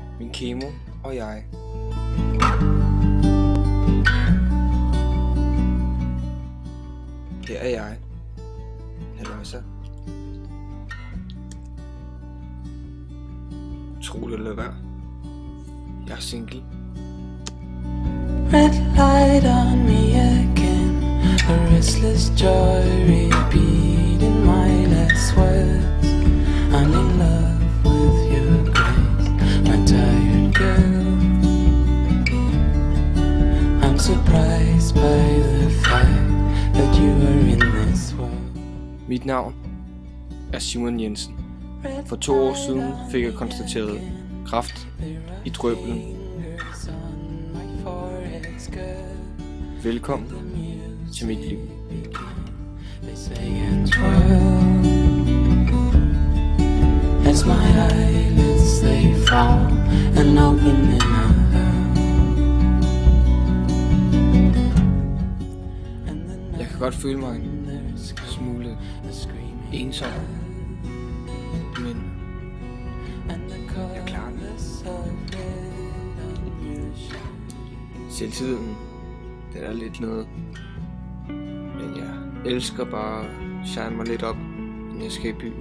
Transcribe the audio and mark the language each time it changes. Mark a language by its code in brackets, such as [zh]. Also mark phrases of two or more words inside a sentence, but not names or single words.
[da] Kemo og jeg. Her er jeg. Halløjsa. Tro det eller hvad? Jeg er single. [en] Red light on me again, a restless joy repeating my last words. I'm in love with your grace, my tired girl. I'm surprised by the fact that you are in this world. [da] Mit navn er Simon Jensen. For 2 år siden fik jeg konstateret kræft i drøblen. Velkommen til mit liv. [en] As my eyelids they fall and open in a [da] Jeg kan godt føle mig en smule ensom, men jeg klarer det. Selvtilliden, det er lidt noget, men jeg elsker bare at shine mig lidt op, når jeg skal i byen.